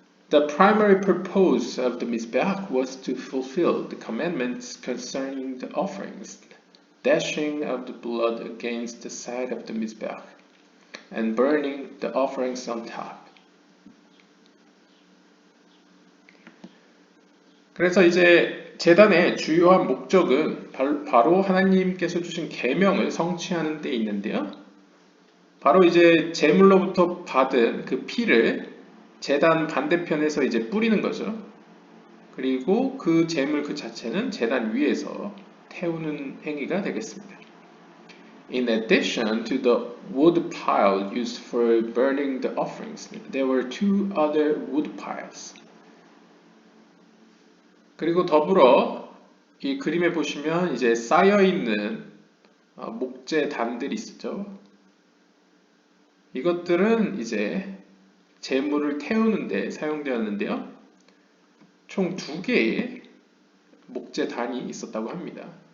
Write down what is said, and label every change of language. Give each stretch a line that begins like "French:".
English: The primary purpose of the Mizbeach was to fulfill the commandments concerning the offerings, dashing of the blood against the side of the Mizbeach, and burning the offerings on top.
Korean: 그래서 이제 제단의 주요한 목적은 바로 하나님께서 주신 계명을 성취하는 데 있는데요. 바로 이제 제물로부터 받은 그 피를 제단 반대편에서 이제 뿌리는 거죠. 그리고 그 제물 그 자체는 제단 위에서 태우는 행위가 되겠습니다.
English: In addition to the wood pile used for burning the offerings, there were two other wood piles.
Korean: 그리고 더불어 이 그림에 보시면 이제 쌓여 있는 목재 단들이 있죠. 이것들은 이제 제물을 태우는 데 사용되었는데요. 총 2개의 목재 단이 있었다고 합니다.